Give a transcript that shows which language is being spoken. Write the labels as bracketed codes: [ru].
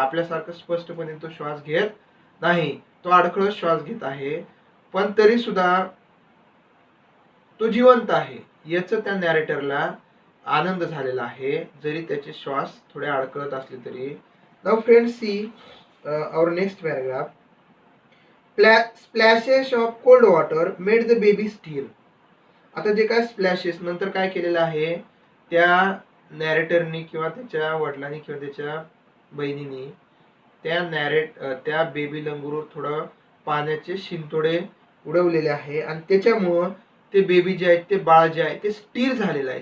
[mr] आपल्यासारखं स्पष्टपणे तो श्वास घेत नाही, तो अडखळत श्वास घेत आहे, पण तरी सुद्धा तो जिवंत आहे याचं त्या नॅरेटरला आनंद झालेला आहे, जरी त्याचे श्वास थोडे अडकळत असले तरी. [en] Now friends, see our next paragraph. Splashes of cold water made the baby stir. [mr] आता जे काय स्प्लॅशेस नंतर काय केलेलं आहे त्या नॅरेटरनी किंवा त्याच्या वडिलांनी किंवा त्याच्या बहिणीनी त्या बेबी लंगूरवर थोडं पाण्याचे शिंतोडे उडवलेले आहे आणि त्याच्यामुळं ते बेबी जे आहे, ते बाळ जे आहे ते स्थिर झालेलं आहे.